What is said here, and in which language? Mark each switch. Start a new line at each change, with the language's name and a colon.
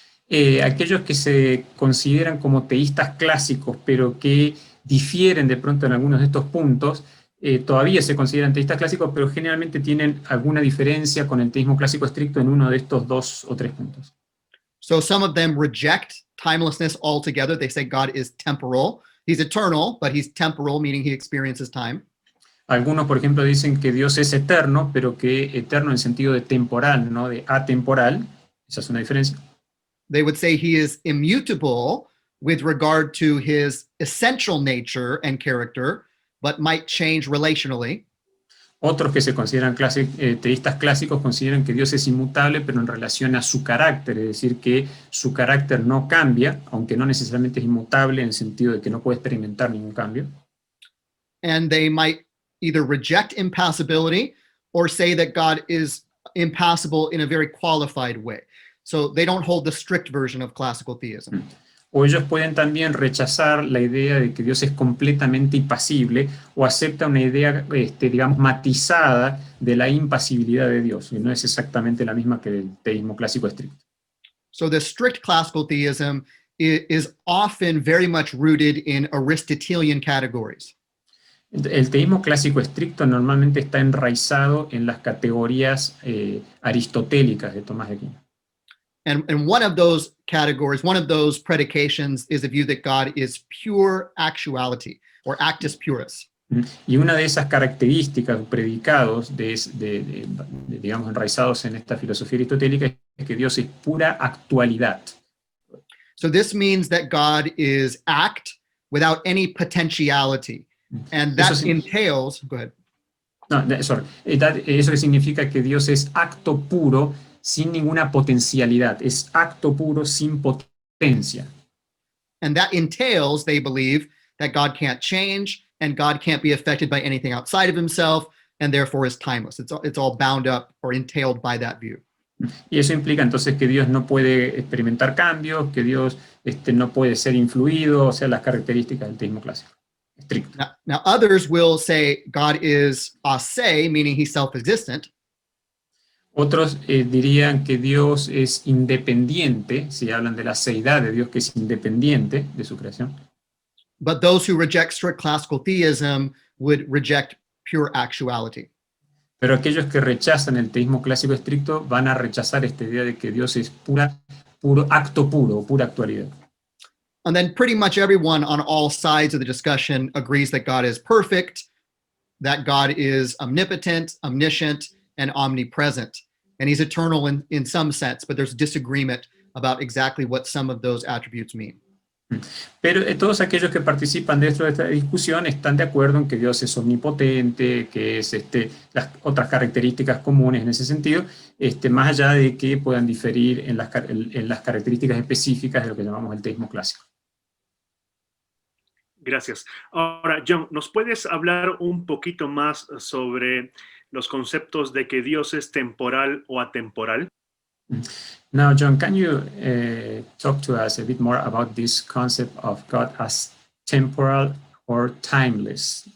Spanish: Aquellos que se consideran como teístas clásicos, pero que difieren de pronto en algunos de estos puntos, todavía se consideran teístas clásicos, pero generalmente tienen alguna diferencia con el teísmo clásico estricto en uno de estos 2 o 3 puntos.
English: So some of them reject timelessness altogether. They say God is temporal. He's eternal, but he's temporal, meaning he experiences time.
Spanish: Algunos, por ejemplo, dicen que Dios es eterno, pero que eterno en sentido de temporal, no de atemporal. Esa es una diferencia.
English: They would say he is immutable with regard to his essential nature and character, but might change relationally.
Spanish: Otros que se consideran teístas clásicos consideran que Dios es inmutable, pero en relación a su carácter, es decir, que su carácter no cambia, aunque no necesariamente es inmutable en el sentido de que no puede experimentar ningún cambio.
English: And they might either reject impassibility or say that God is impassible in a very qualified way. So they don't hold the strict version of classical theism.
Spanish: O ellos pueden también rechazar la idea de que Dios es completamente impasible o acepta una idea, digamos, matizada de la impasibilidad de Dios, y no es exactamente la misma que el teísmo clásico estricto.
English: So the strict classical theism is often very much rooted in Aristotelian categories.
Spanish: El teísmo clásico estricto normalmente está enraizado en las categorías aristotélicas de Tomás de Aquino.
English: And one of those categories, one of those predications is the view that God is pure actuality, or actus purus.
Spanish: Y una de esas características, predicados, digamos, enraizados en esta filosofía aristotélica, es que Dios es pura actualidad.
English: So this means that God is act without any potentiality. And that entails, go ahead. No, sorry.
Spanish: Eso que significa que Dios es acto puro sin ninguna potencialidad, es acto puro sin potencia.
English: And that entails, they believe, that God can't change and God can't be affected by anything outside of himself and therefore is timeless. It's all bound up or entailed by that view.
Spanish: Y eso implica entonces que Dios no puede experimentar cambios, que Dios no puede ser influido, o sea, las características del teísmo clásico. Estricto.
English: Now others will say God is ase, meaning he's self-existent.
Spanish: Otros dirían que Dios es independiente, si hablan de la seidad de Dios, que es independiente de su creación.
English: But those who reject strict classical theism would reject pure actuality.
Spanish: Pero aquellos que rechazan el teísmo clásico estricto van a rechazar esta idea de que Dios es pura puro acto puro, pura actualidad.
English: And then pretty much everyone on all sides of the discussion agrees that God is perfect, that God is omnipotent, omniscient, and omnipresent. And he's eternal in some sense, but there's disagreement about exactly what some of those attributes mean.
Spanish: Pero todos aquellos que participan dentro de esta discusión están de acuerdo en que Dios es omnipotente, que es las otras características comunes en ese sentido, más allá de que puedan diferir en las características específicas de lo que llamamos el teísmo clásico. Gracias. Ahora, John, ¿nos puedes hablar un poquito más sobre los conceptos de que Dios es temporal o atemporal?
English: Now, John, can you talk to us a bit more about this concept of God as temporal or timeless?